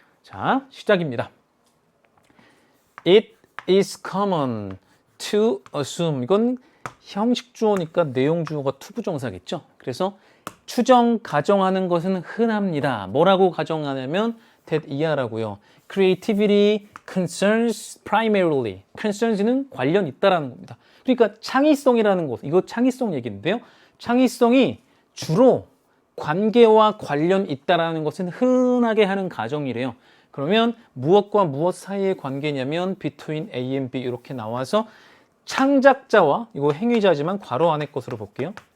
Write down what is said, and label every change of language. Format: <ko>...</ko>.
<en>자, 시작입니다. It is common to assume.</en> <ko>이건 형식 주어니까 내용 주어가 투부정사겠죠. 그래서 추정, 가정하는 것은 흔합니다. 뭐라고 가정하냐면 that 이하라고요.</ko> <en>Creativity concerns primarily.</en> <ko>concerns는 관련 있다라는 겁니다. 그러니까 창의성이라는 것, 이거 창의성 얘기인데요. 창의성이 주로 관계와 관련 있다라는 것은 흔하게 하는 가정이래요. 그러면 무엇과 무엇 사이의 관계냐면</ko> <en>between A and B</en> <ko>이렇게 나와서 창작자와, 이거 행위자지만 괄호 안의 것으로 볼게요.</ko>